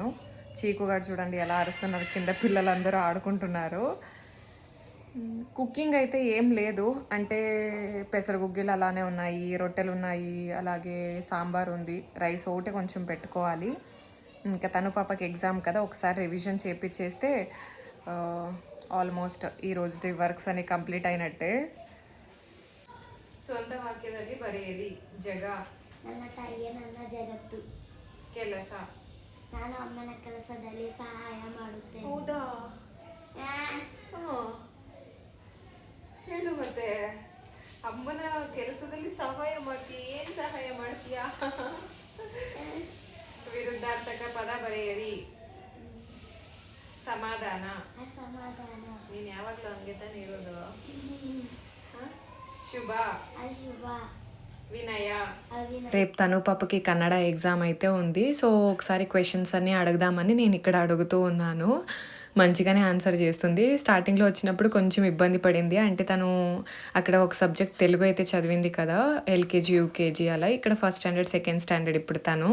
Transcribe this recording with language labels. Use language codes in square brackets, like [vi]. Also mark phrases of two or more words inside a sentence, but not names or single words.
[te] చీకుగాడు చూడండి ఎలా అరుస్తున్నారు, కింద పిల్లలందరూ ఆడుకుంటున్నారు. కుకింగ్ అయితే ఏం లేదు, అంటే పెసరగుగ్గిలు అలానే ఉన్నాయి, రొట్టెలు ఉన్నాయి, అలాగే సాంబార్ ఉంది, రైస్ ఒకటి కొంచెం పెట్టుకోవాలి. ఇంకా తను పాపకి ఎగ్జామ్ కదా, ఒకసారి రివిజన్ చేపించేస్తే ఆల్మోస్ట్ ఈ రోజు వర్క్స్ అన్ని కంప్లీట్ అయినట్టే. [kn] ಸ್ವಂತ ವಾಕ್ಯದಲ್ಲಿ ಬರೆಯಿರಿ. ಜಗ ನನ್ನ ತಾಯಿಯೇ ನನ್ನ ಜಗತ್ತು. ಕೆಲಸ ನಾನು ಅಮ್ಮನ ಕೆಲಸದಲ್ಲಿ ಸಹಾಯ ಮಾಡುತ್ತೇನೆ. ಹೌದಾ? ಹೇಳು ಮತ್ತೆ. ಅಮ್ಮನ ಕೆಲಸದಲ್ಲಿ ಸಹಾಯ ಮಾಡ್ತೀಯ, ಏನು ಸಹಾಯ ಮಾಡ್ತೀಯಾ? ವಿರುದ್ಧಾರ್ಥಕ ಪದ ಬರೆಯಿರಿ. ಸಮಾಧಾನ. ಅಸಮಾಧಾನ. ನೀನು ಯಾವಾಗಲೂ ಹಂಗೆ ತಾನೇ ಇರೋದು. ಶುಭ. ಅಶುಭ. వినయ. [te] రేపు తను పాపకి కన్నడ ఎగ్జామ్ అయితే ఉంది. సో ఒకసారి క్వశ్చన్స్ అన్నీ అడుగుదామని నేను ఇక్కడ అడుగుతూ ఉన్నాను. మంచిగానే ఆన్సర్ చేస్తుంది. స్టార్టింగ్లో వచ్చినప్పుడు కొంచెం ఇబ్బంది పడింది, అంటే తను అక్కడ ఒక సబ్జెక్ట్ తెలుగు అయితే చదివింది కదా, ఎల్కేజీ యూకేజీ అలా, ఇక్కడ [en] first standard second standard [te] ఇప్పుడు తను.